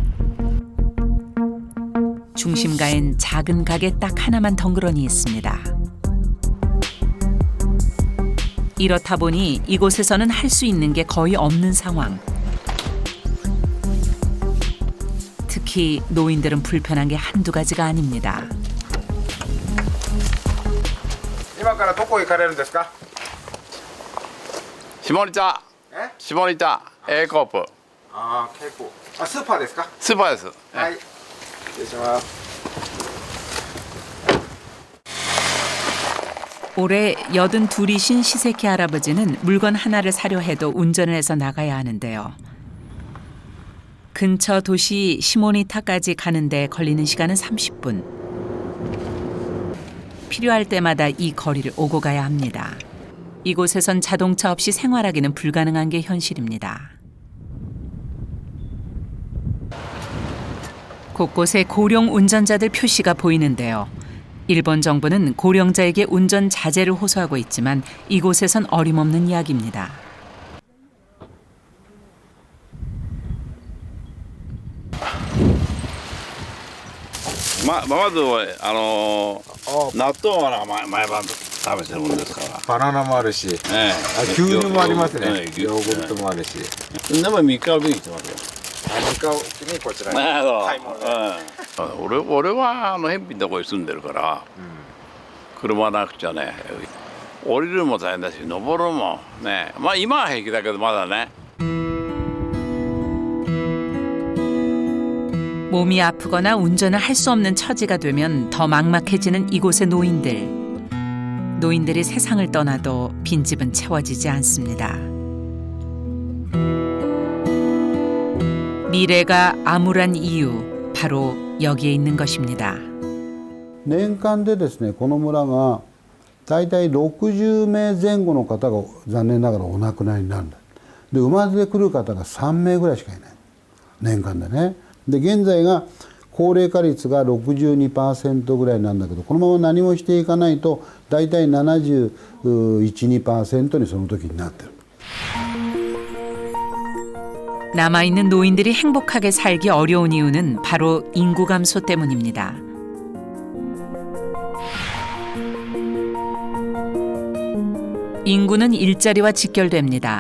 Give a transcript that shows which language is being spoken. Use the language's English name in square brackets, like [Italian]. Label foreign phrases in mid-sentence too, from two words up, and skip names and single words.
[Korean] 중심가엔 작은 가게 딱 하나만 덩그러니 있습니다. 이렇다 보니 이곳에서는 할 수 있는 게 거의 없는 상황. 특히 노인들은 불편한 게 한두 가지가 아닙니다. [Japanese] 今からどこへ行かれるんですか？下仁田。下仁田 A コープ。ああ、結構。あ、スーパーですか？スーパーです。はい。失礼します。 [Korean] 올해 82이신 시세키 할아버지는 물건 하나를 사려 해도 운전을 해서 나가야 하는데요. 근처 도시 시모니타까지 가는데 걸리는 시간은 30분. 필요할 때마다 이 거리를 오고 가야 합니다. 이곳에선 자동차 없이 생활하기는 불가능한 게 현실입니다. 곳곳에 고령 운전자들 표시가 보이는데요. 일본 정부는 고령자에게 운전 자제를 호소하고 있지만 이곳에선 어림없는 이야기입니다. [Japanese] まず納豆は毎晩食べてるもんですから。バナナもあるし、牛乳もありますね。ヨーグルトもあるし。でも3日は見に来てますよ。 3日おきにこちらに買い物。俺は辺鄙なとこに住んでるから、車なくちゃね、降りるのも大変だし登るのもね、まあ今は平気だけどまだね。 [Korean] 몸이 아프거나 운전을 할 수 없는 처지가 되면 더 막막해지는 이곳의 노인들. 노인들이 세상을 떠나도 빈집은 채워지지 않습니다. 미래가 암울한 이유, 바로 여기에 있는 것입니다. [Japanese] 年間でですね、この村が大体60名前後の方が残念ながらお亡くなりになるんだ。で、生まれてくる方が3名ぐらいしかいない。年間でね。で、現在が高齢化率が 62% ぐらいなんだけど、このまま何もしていかないと大体 71~2% にその時になってる。 [Korean] 남아있는 노인들이 행복하게 살기 어려운 이유는 바로 인구 감소 때문입니다. 인구는 일자리와 직결됩니다.